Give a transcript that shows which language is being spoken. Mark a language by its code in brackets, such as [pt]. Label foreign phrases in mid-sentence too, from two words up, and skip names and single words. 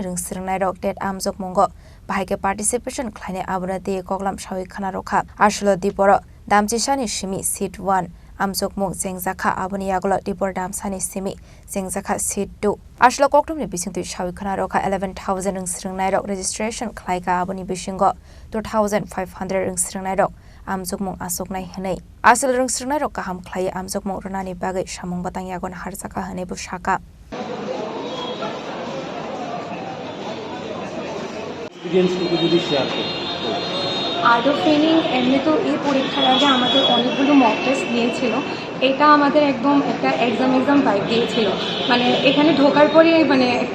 [trp] ringsiringnai rok Ted Amsokmungo Bahaike participation khlainai abonati koklam shawi khana rokha Arshula Diporo Damchishani shimi seat 1 Amsokmung sengjakha aboni yagola Dipor Damsani simi sengjakha seat 2 Arshula Koktomni bisingti shawi khana rokha 11,000 ringsiringnai rok registration khlaika aboni bisingo 2,500 ringsiringnai rok Amsokmung asoknai hanai asal ringsiringnai rok kaham khlai Amsokmung ronani bagai samung batang yagon harjaka hanai bu shaka [en] art of training [bn] এমনি তো এই পরীক্ষার আগে আমাদের অনেকগুলো [en] mock test [bn] দিয়েছিল এটা আমাদের একদম একটা [en] exam vibe [bn] দিয়েছিল মানে এখানে ঢোকার পরে মানে একটা